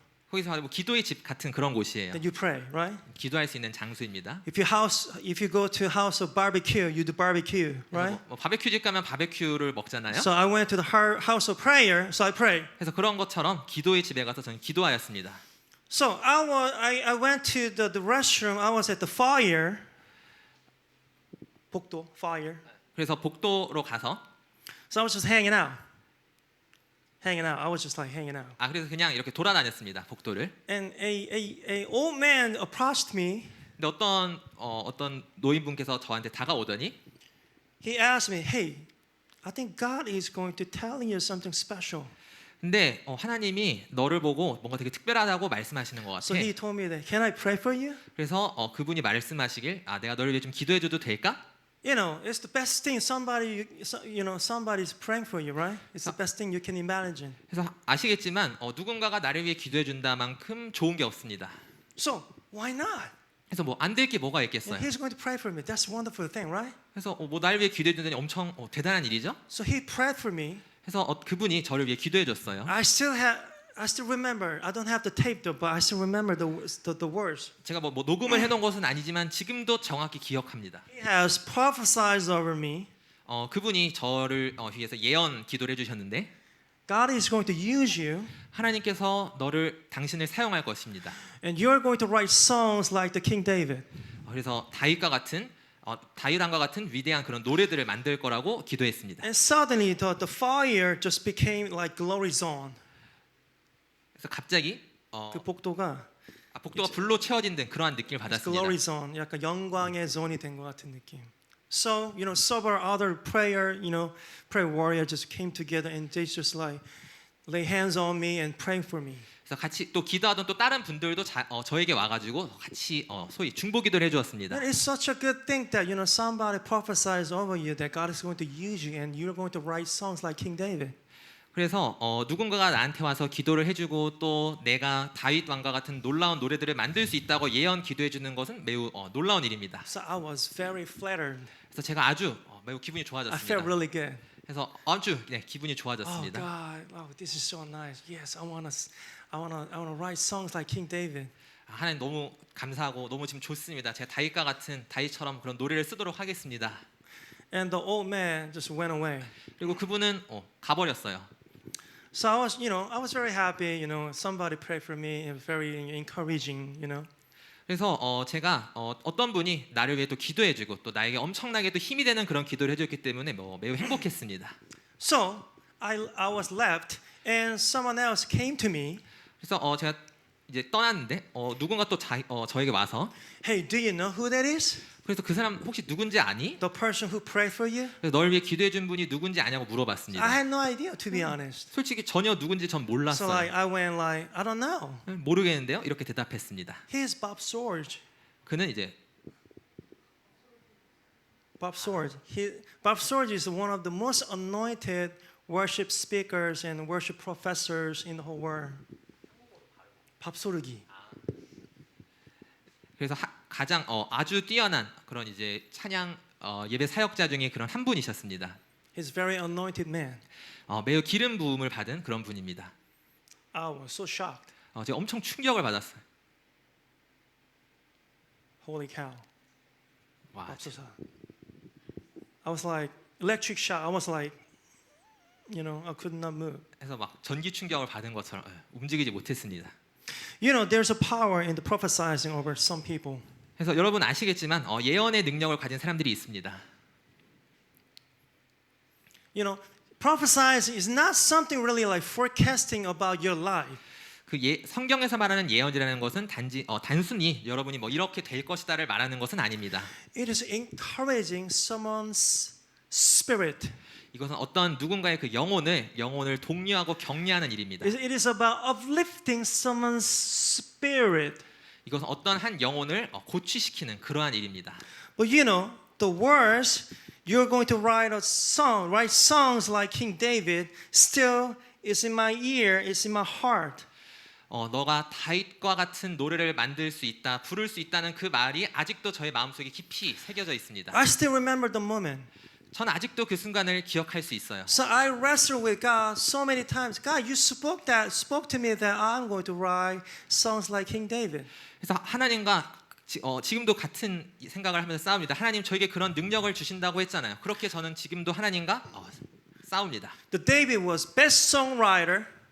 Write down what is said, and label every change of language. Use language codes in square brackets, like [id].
[ko] 거기서 뭐 기도의 집 같은 그런 곳이에요. [en] that you pray, right? [ko] 기도할 수 있는 장소입니다. [en] If you go to house of barbecue, you do barbecue, right? [ko] 뭐 바베큐 집 가면 바베큐를 먹잖아요. [en] So I went to the house of prayer, so I prayed. [ko] 그래서 그런 것처럼 기도의 집에 가서 저는 기도하였습니다. [en] So I went to the restroom. I was at the foyer. [ko] 복도, fire. 그래서 복도로 가서 [en] So I was just hanging out. I was just like hanging out. [ko] 그래서 그냥 이렇게 돌아다녔습니다. 복도를. [en] And a old man approached me. [ko] 근데 어떤 노인분께서 저한테 다가오더니 [en] He asked me, "Hey, I think God is going to tell you something special." [ko] 근데 하나님이 너를 보고 뭔가 되게 특별하다고 말씀하시는 것 [en] So [ko] 같아. [en] he told me that, "Can I pray for you?" [ko] 그래서 그분이 말씀하시길 내가 너를 위해 좀 기도해줘도 될까? [en] You know, it's the best thing somebody's praying for you, right? It's the best thing you can imagine. [ko] 그래서 아시겠지만 누군가가 나를 위해 기도해준다만큼 좋은 게 없습니다. [en] So why not? [ko] 그래서 뭐 안 될 게 뭐가 [en] And [ko] 있겠어요. [en] he's going to pray for me. That's a wonderful thing, right? [ko] 그래서 뭐 나를 위해 기도해준다니 엄청 대단한 일이죠. [en] So he prayed for me. [ko] 그래서 그분이 저를 위해 기도해줬어요. [en] I still remember. I don't have the tape though, but I still remember the words. [ko] 제가 뭐 녹음을 해놓은 것은 아니지만 지금도 정확히 기억합니다. [en] He has prophesied over me. [ko] 그분이 저를 위해서 예언 기도를 해주셨는데 [en] God is going to use you, [ko] 하나님께서 당신을 사용할 것입니다. [en] and you're going to write songs like the King David. [ko] 그래서 다윗왕과 같은 위대한 그런 노래들을 만들 거라고 기도했습니다. [en] And suddenly the fire just became like glory zone. [ko] 그래서 갑자기 그 복도가 복도가 불로 채워진 듯 그러한 느낌을 받았습니다. [en] glory zone, [ko] 약간 영광의 존이 된 것 같은 느낌. [en] So several other prayer warrior just came together and they just like lay hands on me and praying for me. [ko] 그래서 같이 또 기도하던 또 다른 분들도 저에게 와가지고 같이 소위 중보기도를 해주었습니다. [en] That is such a good thing that somebody prophesies over you that God is going to use you and you're going to write songs like King David. [ko] 그래서 누군가가 나한테 와서 기도를 해주고 또 내가 다윗 왕과 같은 놀라운 노래들을 만들 수 있다고 예언 기도해주는 것은 매우 놀라운 일입니다. [en] So I was very flattered. [ko] 그래서 제가 아주 매우 기분이 [en] I [ko] 좋아졌습니다. [en] felt really good. [ko] 그래서 아주 기분이 [en] Oh [ko] 좋아졌습니다. [en] God, this is so nice. Yes, I wanna write songs like King David. [ko] 하나님 너무 감사하고 너무 지금 좋습니다. 제가 다윗처럼 그런 노래를 쓰도록 하겠습니다. [en] And the old man just went away. [ko] 그리고 그분은 가버렸어요. [en] So I was very happy. Somebody prayed for me. It was very encouraging. [ko] 그래서 제가 어떤 분이 나를 위해 또 기도해주고 또 나에게 엄청나게 또 힘이 되는 그런 기도를 해줬기 때문에 매우 행복했습니다. [en] So I was left, and someone else came to me. [ko] 그래서 제가 이제 떠났는데 누군가 또 저에게 와서 [en] Hey, do you know who that is? [ko] 그래서 그 사람 혹시 누군지 아니? [en] The person who prayed for you? [ko] 그래서 널 위해 기도해준 분이 누군지 아냐고 물어봤습니다. [en] I had no idea, to be honest. [ko] 솔직히 전혀 누군지 전 [en] So [ko] 몰랐어요. [en] I went like, I don't know. [ko] 모르겠는데요? 이렇게 대답했습니다. [en] He's Bob Sorge. [ko] 그는 이제 [en] Bob Sorge. Bob Sorge is one of the most anointed worship speakers and worship professors in the whole world. [ko] 밥소르기. 그래서 가장 아주 뛰어난 그런 이제 찬양 예배 사역자 중에 그런 한 분이셨습니다. [en] He's very anointed man. [ko] 매우 기름 부음을 받은 그런 분입니다. [en] I was so shocked. [ko] 제가 엄청 충격을 받았어요. [en] Holy cow. [ko] 와, 밥소사. [en] I was like electric shock. I was like, I could not move. [ko] 그래서 막 전기 충격을 받은 것처럼 움직이지 못했습니다. [en] There's a power in the prophesizing over some people. [ko] 그래서 여러분 아시겠지만 예언의 능력을 가진 사람들이 있습니다. [en] Prophesizing is not something really like forecasting about your life. [ko] 성경에서 말하는 예언이라는 것은 단순히 여러분이 이렇게 될 것이다를 말하는 것은 아닙니다. [en] It is encouraging someone's spirit. [ko] 이것은 어떤 누군가의 그 영혼을 독려하고 격려하는 일입니다. [en] It is about uplifting someone's spirit. [ko] 이것은 어떤 한 영혼을 고취시키는 그러한 일입니다. [en] But the words you're going to write songs like King David still is in my ear, is in my heart. [ko] 너가 다윗과 같은 노래를 만들 수 있다, 부를 수 있다는 그 말이 아직도 저의 마음속에 깊이 새겨져 있습니다. [en] I still remember the moment. [ko] 전 아직도 그 순간을 기억할 수 있어요. [en] So I wrestled with God so many times. God, you spoke to me that I'm going to write songs like King David. [ko] 그래서 하나님과 지금도 같은 생각을 하면서 싸웁니다. 하나님 저에게 그런 능력을 주신다고 했잖아요. 그렇게 저는 지금도 하나님과 싸웁니다. [en] The David was best songwriter.